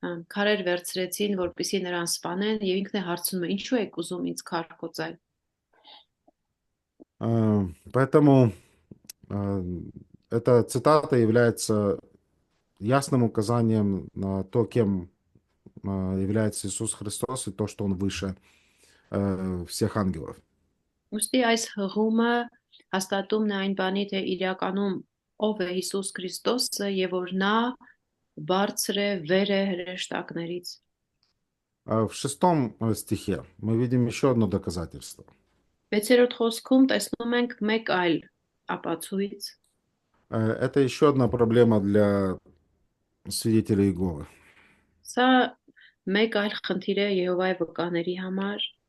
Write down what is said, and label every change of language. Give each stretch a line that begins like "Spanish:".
Armenian: քարեր վերցրեցին, որպեսզի նրան սպանեն, եւ ինքն է հարցնում է, ինչու եք ուզում ինձ քար կոծել։
Russian: Поэтому э, эта цитата является ясным указанием на то, кем является Иисус Христос и то, что Он выше всех ангелов.
Armenian: Ուստի այս հղումը հաստատումն է այն բանի, թե իրականում ով է Հիսուս Քրիստոսը եւ որ նա բարձր է վեր է հրեշտակներից։
Russian: В 6 стихе мы видим еще одно доказательство.
Armenian: 6-րդ խոսքում տեսնում ենք մեկ այլ ապացույց։
Russian: Это еще одна проблема для свидетелей Иеговы.
Armenian: Սա մեկ այլ խնդիր է Եհովայի վկաների համար։